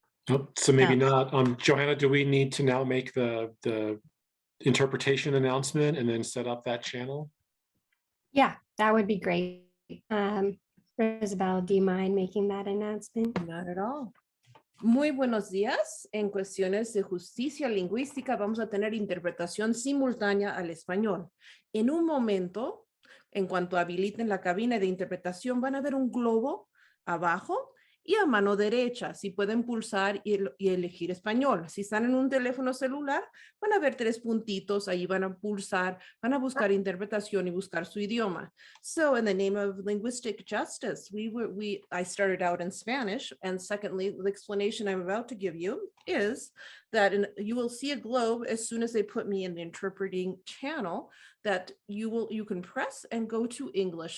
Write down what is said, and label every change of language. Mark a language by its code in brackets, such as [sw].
[en] Oh, so maybe not. Johanna, do we need to now make the interpretation announcement and then set up that channel? Yeah, that would be great. Rosabelle, do you mind making that announcement? Not at all. [es] Muy buenos días. En cuestiones de justicia lingüística vamos a tener interpretación simultánea al español. En un momento, en cuanto habiliten la cabina de interpretación, van a ver un globo abajo y a mano derecha, si pueden pulsar y elegir español. Si están en un teléfono celular, van a ver 3 puntitos, ahí van a pulsar, van a buscar interpretación y buscar su idioma. [en] So in the name of linguistic justice, I started out in Spanish, and secondly, the explanation I'm about to give you is that you will see a globe as soon as they put me in the interpreting channel that you can press and go to English.